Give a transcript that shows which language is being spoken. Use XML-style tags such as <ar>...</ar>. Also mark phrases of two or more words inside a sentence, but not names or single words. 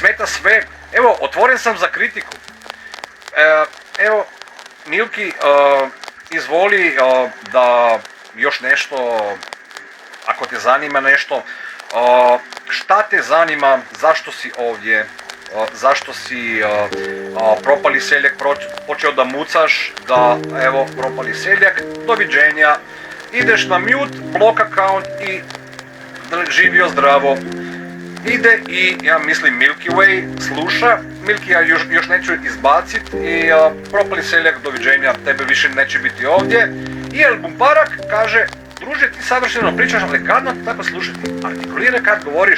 <bs>smeta sve, evo, otvoren sam za kritiku, evo, Milki, izvoli da još nešto, ako te zanima nešto, šta te zanima, zašto si ovdje, zašto si propali seljak počeo da mucaš, da evo propali seljak, doviđenja, ideš na mute,</bs> <en>block account</en> <bs>i živio zdravo. Ide i ja mislim Milky Way sluša, Milky ja još neću izbacit i propali seljak, doviđenja, tebe više neće biti ovdje. I El Mubarak kaže, druže, ti savršeno pričaš, ali gadno te tako slušati, artikuliraj kad govoriš.</bs>